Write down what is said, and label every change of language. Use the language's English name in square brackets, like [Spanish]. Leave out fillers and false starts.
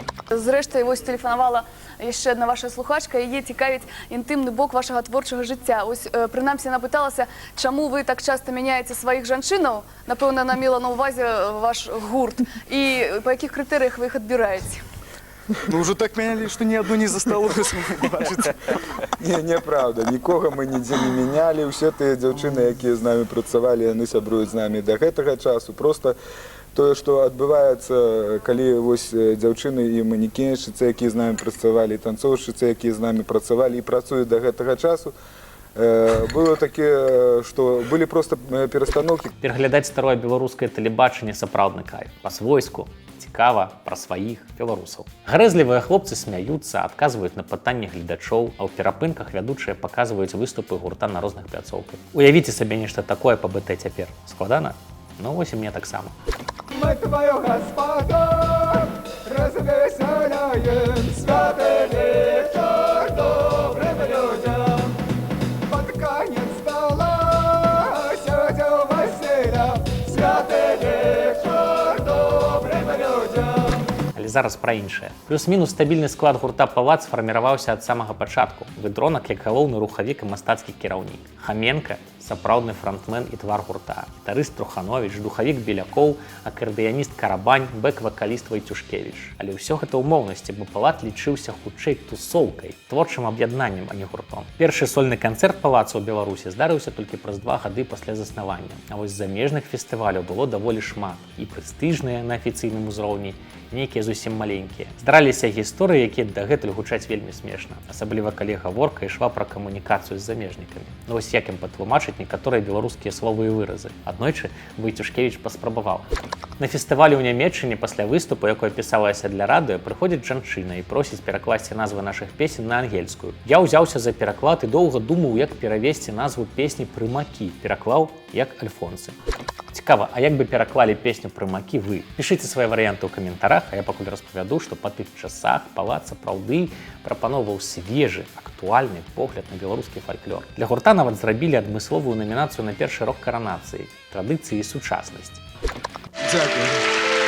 [Belarusian] Зрэшты, вось тэлефанавала яшчэ адна ваша слухачка, яе цікавіць інтымны бок вашага творчага жыцця. Ось, прынамсі, яна пыталася, чаму вы так часта мяняеце сваіх жанчынаў? Напэўна, яна мела на ўвазе ваш гурт. І па якіх крытэрыях вы іх адбіраеце? [Russian] Ну, уже так меняли, что ни одну не засталось. [Belarusian] Неправда, нікога мы нідзе не мінялі, усе тыя дзяўчыны, якія з намі працавалі, яны сябруюць з намі да гэтага часу. Просто тое, што адбываецца, калі вось дзяўчыны і манекеншчыцы, якія з намі працавалі, і танцоўшчыцы, якія з намі працавалі і працуюць да гэтага часу, было таке, што былі проста перастаноўкі. Пераглядаць старое беларускае тэлебачанне сапраўдны кайф. Па-свойску, цікава, пра сваіх беларусаў. Гарэзлівыя хлопцы смяюцца, адказваюць на пытанні гледачоў, а ў перапынках вядучыя паказваюць выступы гурта на розных пляцоўках. Уявіце сабе нешта такое па БТ цяпер. Складана? Ну, вось і мне таксама. [Russian] Мы твою Господа развеселяем, святый вечер добрым людям. Под конец стола сядем веселя, святый вечер добрым людям. [Belarusian] Але зараз пра іншае. Плюс-мінус стабільны склад гурта «Палац» фарміраваўся ад самага пачатку. Выдронак як галоўны рухавік і мастацкі кіраўнік. Хаменка – сапраўдны фронтмен і твар гурта. Гітарыст Труханович, духавік Белякоў, акардэяніст Карабань, бэк-вакаліст Вайцюшкевіч. Але ўсё гэта ўмоўнасці, бо «Палац» лічыўся хутчэй тусоўкай, творчым аб'яднаннем, а не гуртом. Першы сольны канцэрт «Палаца» ў Беларусі здарыўся толькі праз 2 гады пасля заснавання. А вось замежных фестываляў было даволі шмат. І прэстыжныя на афіцыйным узроўні, нейкія зусім маленькія. Здараліся гісторыі, якія дагэтуль гучаць вельмі смешна, асабліва калі гаворка ішла пра камунікацыю з замежнікамі. Ну вось як ім патлумачыць некаторыя беларускія словы і выразы. Аднойчы Вайцюшкевіч паспрабаваў. На фестывалі ў Нямецчыне пасля выступу, якое пісалася для радыё, прыходзіць жанчына і просіць перакласці назвы нашых песень на ангельскую. Я ўзяўся за пераклад і доўга думаў, як перавесці назву песні «Прымакі». Пераклаў як «Альфонсы». Цікава, а як бы пераклалі песню «Прымакі» вы? Пішыце свае варыянты ў каментарах, а я пакуль распавяду, што па тых часах «Палац» сапраўды прапаноўваў свежы, актуальны погляд на беларускі фальклор. Для гурта нават зрабілі адмысловую намінацыю на першы рок каранацыі «Традыцыі і сучаснасць». [Ukrainian] Дякую.